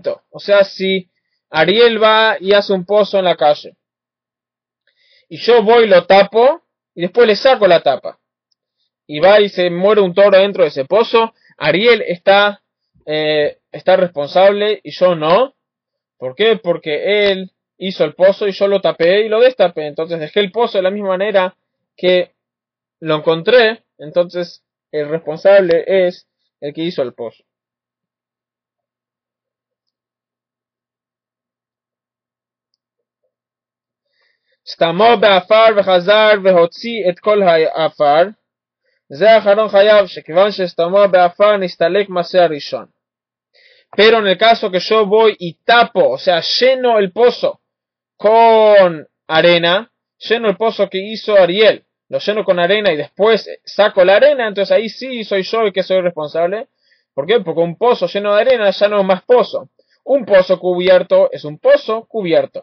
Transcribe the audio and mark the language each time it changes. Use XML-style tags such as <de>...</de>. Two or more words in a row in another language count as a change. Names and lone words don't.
<es>O sea, si Ariel va y hace un pozo en la calle y yo voy y lo tapo, y después le saco la tapa, y va y se muere un toro dentro de ese pozo, Ariel está responsable y yo no. ¿Por qué? Porque él hizo el pozo y yo lo tapé y lo destapé. Entonces dejé el pozo de la misma manera que lo encontré. Entonces el responsable es el que hizo el pozo.</es> <he>סתמו באפר וחזר והוציא את כל האפר. זה האחרון חייב שכיוון שסתמו באפר נסתלק מעשה הראשון.</he> <es>Pero en el caso que yo voy y tapo, o sea, lleno el pozo con arena, lleno el pozo que hizo Ariel, lo lleno con arena y después saco la arena, entonces ahí sí soy yo el que soy responsable. ¿Por qué? Porque un pozo lleno de arena ya no es más pozo. Un pozo cubierto es un pozo cubierto.</es>